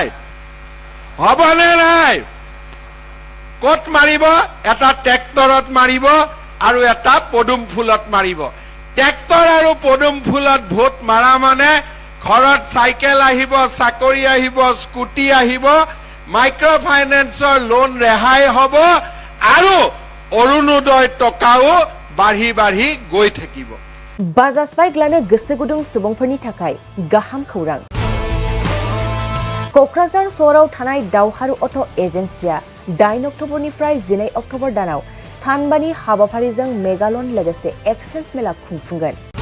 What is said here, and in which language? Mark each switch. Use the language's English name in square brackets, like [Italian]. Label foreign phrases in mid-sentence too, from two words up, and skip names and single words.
[Assamese] নাই কত মাৰিব এটা ট্ৰেক্টৰত মাৰিব আৰু এটা পদুম ফুলত মাৰিব ট্ৰেক্টৰ আৰু পদুম ফুলত ভোট মাৰা মানে ঘৰত চাইকেল আহিব চাকৰি আহিব স্কুটি আহিব [English] micro finance [Assamese] লোন ৰেহাই হ'ব আৰু অৰুণোদয় টকাও বাঢ়ি গৈ থাকিব [Bodo] बाजाज बाइक लानो गोसो गुदुं सुबुंफोरनि थाखाय गाहाम खौरां क'क्राझार सहराव थानाय दावहारु अट' एजेन्सिया 8 अक्ट'बरनिफ्राय 12 अक्ट'बर दानाव सानबानि हाबाफारिजों मेगालन लोगोसे एक्सेन्ज मेला खुंफुंगोन